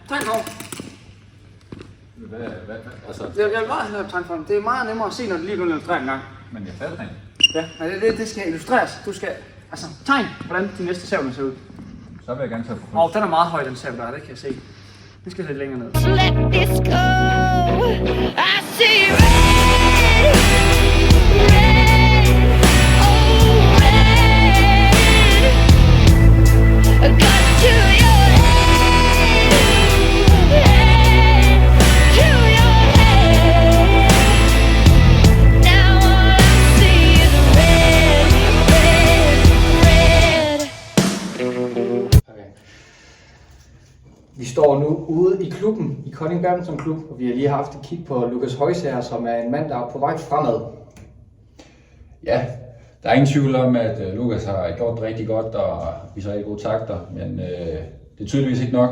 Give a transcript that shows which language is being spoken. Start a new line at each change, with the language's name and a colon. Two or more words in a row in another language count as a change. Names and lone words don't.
Danish: Hvad? Altså... Jeg vil bare have tegn for. Det er meget nemmere at se, når det lige bliver illustreret en gang. Men jeg er savtræning. Ja, det skal illustreres. Du skal, altså, tegn, hvordan din næste sav ser ud. Så vil jeg gerne tage på. Den er meget høj, den sav der, det kan jeg se. Nu skal jeg lidt længere ned.
English: Let this go. I see red. Got to your head, to your head. Now all I see is red. Okay.
Danish: Vi står nu ude i klubben, i Kolding Badminton Klub, og vi har lige haft et kig på Lukas Højsager, som er en mand, der er på vej fremad. Ja, der er ingen tvivl om, at Lukas har gjort det rigtig godt, og viser rigtig gode takter, men det er tydeligvis ikke nok.